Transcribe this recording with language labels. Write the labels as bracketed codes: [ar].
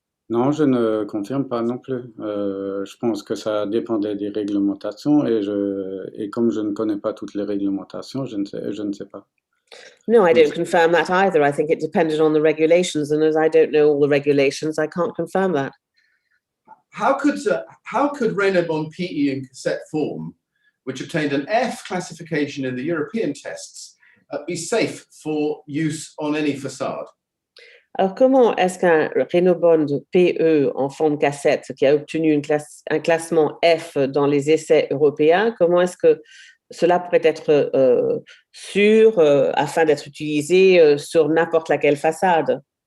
[fr] Non, je ne confirme pas non plus. Je pense que ça dépendait des réglementations et comme je ne connais pas toutes les réglementations, je ne sais pas. [en] No, I don't confirm that either. I think it depended on the regulations, and as I don't know all the regulations, I can't confirm that. How could Reynobond PE in cassette form, which obtained an F classification in the European tests, be safe for use on any facade? [fr] Alors, comment est-ce qu'un Reynobond PE en forme cassette qui a obtenu un classement F dans les essais européens, comment est-ce que cela pourrait être sûr afin d'être utilisé sur n'importe laquelle façade?